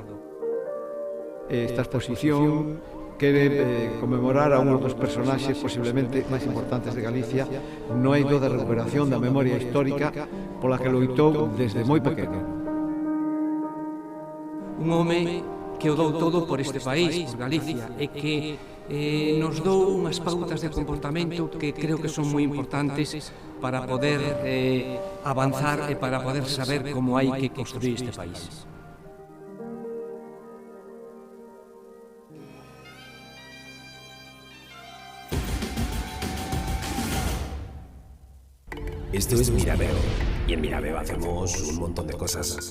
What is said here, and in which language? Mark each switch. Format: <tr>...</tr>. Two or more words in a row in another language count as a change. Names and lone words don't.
<gl>Esta exposición quere conmemorar a un dos personaxes posiblemente máis importantes de Galicia no eido de recuperación da memoria histórica pola que loitou desde moi pequeno. Un home que o dou todo por este país, por Galicia, e que nos dou unhas pautas de comportamento que creo que son moi importantes para poder avanzar e para poder saber como hai que construir este país.</gl> <es>Esto es Mirabeo, y en Mirabeo hacemos un montón de cosas.</es>